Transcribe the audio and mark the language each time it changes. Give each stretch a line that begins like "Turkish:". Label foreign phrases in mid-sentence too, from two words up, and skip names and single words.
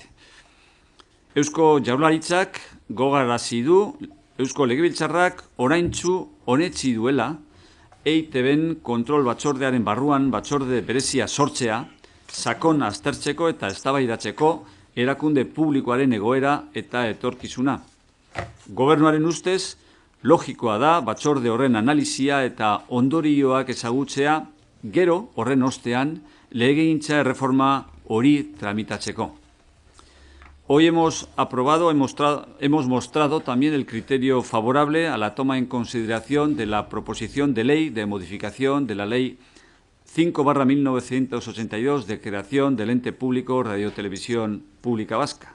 Basque: Eusko Jaurlaritzak gogarazi du Eusko Legebiltzarrak oraintsu onetsi duela EITBen kontrol batzordearen barruan batzorde berezia sortzea, sakon aztertzeko eta eztabaidatzeko erakunde publikoaren egoera eta etorkizuna. Gobernuaren ustez, logikoa da batzorde horren analisia eta ondorioak ezagutzea, gero horren ostean legegintza erreforma hori tramitatzeko.
Spanish: Hoy hemos mostrado también el criterio favorable a la toma en consideración de la proposición de ley de modificación de la Ley 5/1982 de creación del ente público Radio-Televisión Pública Vasca.